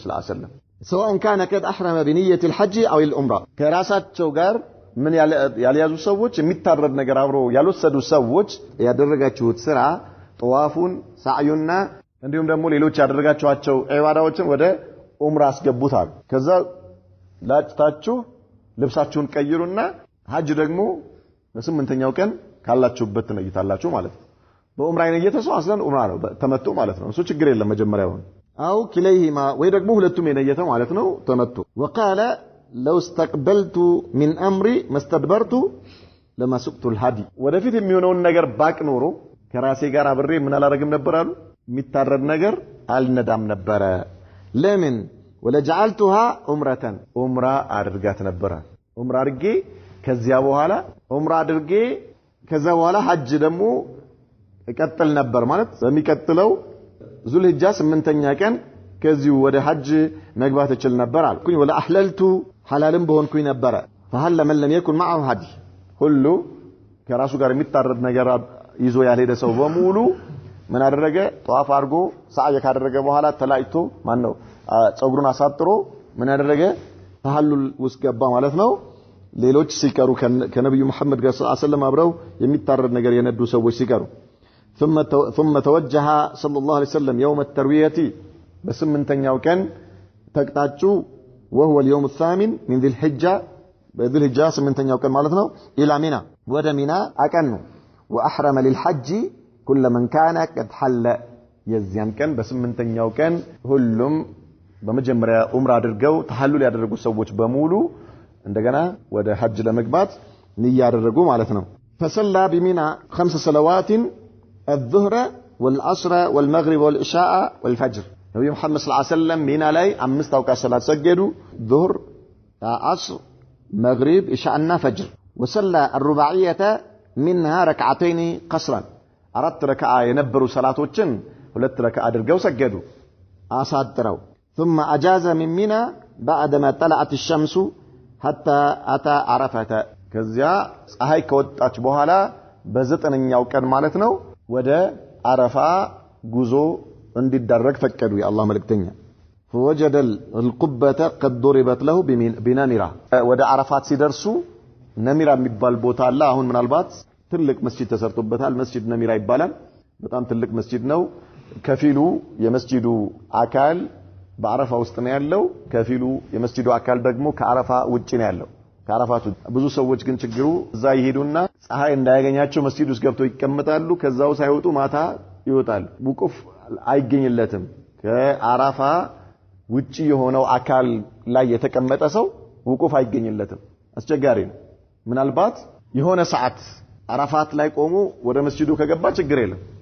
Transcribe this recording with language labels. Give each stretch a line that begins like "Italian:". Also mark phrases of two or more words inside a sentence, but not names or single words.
Arabic: صلى الله عليه وسلم سواء كان قد احرم بنيه الحج او العمره
Amharic: ከራሳቸው ጋር ምን ያልያዙ ሰዎች የሚታረድ ነገር አብሮ ያልወሰዱ ሰዎች ያደረጋችሁት ስራ ጠዋፉን ሳዕዩና እንዲሁም ደግሞ ሌሎች ያደረጋችኋቸው ዒባዳዎችን ወደ ዑምራ አስገቡታል ከዛ ላጭታችሁ ልብሳችሁን ቀይሩና ሐጅ ደግሞ በስምንተኛው ቀን ካላችሁበት ትነይታላችሁ ማለት ነው በዑምራ የነየተሰው አስለን ዑምራ ነው ተመቶ ማለት ነው እሱ ችግር የለም መጀመሪያው
Arabic: أو كليهما
Amharic: ወይ ደግሞ ሁለቱም የነየተ ማለት ነው ተመቶ
Arabic: وقال لو استقبلت من امري ما استدبرت لما سقت الهدي
Amharic: ወደፊት የሚሆነውን ነገር ባቅ ኖሮ ከራሴ ጋር አብሬ ምን አላረግም ነበር አሉ የሚታረድ ነገር አልነዳም ነበር ለምን
Arabic: ولجعلتها عمره
Amharic: ዑምራ አድርጋት ነበር ዑምራ አድርጌ ከዚያ በኋላ ዑምራ አድርጌ ከዛ በኋላ ሐጅ ደግሞ እቀጥል ነበር ማለት በሚቀጥለው ዙልሂጃ 8ኛ ቀን ከዚሁ ወደ ሐጅ መግባት እችል ነበር አልኩኝ
Arabic: ولا أحللت
Amharic: ሐላልም በሆንኩኝ ነበር
Arabic: فهل لمن لم يكن معه هدي
Amharic: ሁሉ ከራሱ ጋር የሚታረድ ነገር ይዞ ያልሄደ ሰው በሙሉ ምን አደረገ ጧፍ አድርጎ ሰዓይ ካደረገ በኋላ ተላይቶ ማን ነው ጸጉሩን አሳጥሮ ምን አደረገ ተሐሉል ውስጥ ገባ ማለት ነው ሌሎች ሲቀሩ ከነብዩ መሐመድ ጋር
Arabic: صلى الله عليه وسلم
Amharic: አብረው የሚታረድ ነገር የነዱ ሰዎች ሲቀሩ
Arabic: ثم توجه صلى الله عليه وسلم يوم الترويه
Amharic: በስምንተኛው ቀን ተቅጣጩ
Arabic: وهو اليوم الثامن من ذي الحجه بذي الحجه
Amharic: ስምንተኛው ቀን ማለት ነው
Arabic: الى منى
Amharic: ወደ ሚና አቀኑ
Arabic: واحرم للحج كل من كان قد حل
Amharic: የዚያን ቀን በስምንተኛው ቀን ሁሉም በመጀመሪያ ዑምራ አድርገው ተሐሉል ያደረጉ ሰዎች በሙሉ እንደገና ወደ ሐጅ ለመግባት ንያ ያደረጉ ማለት ነው
Arabic: فصلى بمنى 5 صلوات الظهر والعصر والمغرب والعشاء والفجر نبي محمد صلى الله عليه وسلم
Amharic: ሚና ላይ 5 አውቃት ሰላት ሰገዱ
Arabic: ظهر عصر مغرب عشاء فجر وصلى الرباعيه منها ركعتين قصرا
Amharic: አራት ረካዓ የነበሩ ሰላቶችን ሁለት ረካዓ አድርገው ሰገዱ አሳጥረው
Arabic: ثم اجاز من منى بعدما طلعت الشمس حتى اتى عرفه
Amharic: ከዚያ ፀሐይ ከወጣች በኋላ በዘጠነኛው ቀን ማለት ነው ወደ አረፋ ጉዞ እንዲደረግ ፈቀዱ የአላህ መልእክተኛ
Arabic: فوجد القبة قد ضربت له بنمرة
Amharic: ወደ አረፋት ሲደርሱ ነሚራ የሚባል ቦታ አለ አሁን ምናልባት ትልቅ መስጂድ ተሰርቶበታል መስጂድ ነሚራ ይባላል በጣም ትልቅ መስጂድ ነው ከፊሉ የመስጂዱ አካል በአረፋ ውስጥ ነው ያለው ከፊሉ የመስጂዱ አካል ደግሞ ከአረፋ ውጪ ነው ያለው ከአረፋቱ ብዙ ሰዎች ግን ችግሩ እዛ ይሄዱና ፀሐይ እንዳያገኛቸው መስጂድ ውስጥ ገብተው ይቀመጣሉ ከዛው ሳይወጡ ማታ ይወጣሉ ውቁፍ አይገኝለትም ከአረፋ ውጪ የሆነው አካል ላይ የተቀመጠ ሰው ውቁፍ አይገኝለትም አስቸጋሪ ነው ምናልባት የሆነ ሰዓት አረፋት ላይ ቆሞ ወደ መስጂዱ ከገባ ችግር የለም